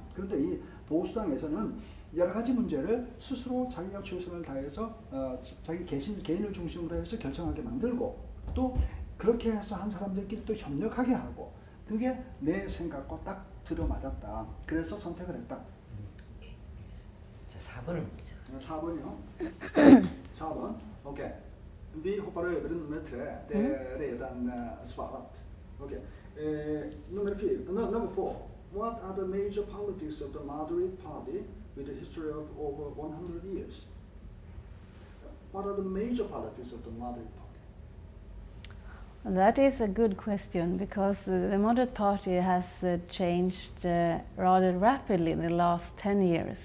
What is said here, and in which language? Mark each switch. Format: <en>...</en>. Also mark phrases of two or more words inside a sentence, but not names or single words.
<ko>그런데 이 보수당에서는 여러 가지 문제를 스스로 자기가 최선을 다해서 자기 개인을 중심으로 해서 결정하게 만들고 또 그렇게 해서 한 사람들끼리 또 협력하게 하고 그게 내 생각과 딱 들어맞았다. 그래서 선택을 했다. 오케이. 자, 4번을 보자. 4번이요. 4번. 오케이.</ko> <sv>Vi hoppar över nummer 3. Det är redan svarat. Okej. Nummer 4.</sv> <en>Number 4. What are the major politics of the moderate party with a history of over 100 years? What are the major politics of the moderate party? That is a good question because the moderate party has changed rather rapidly in the last 10 years.</en>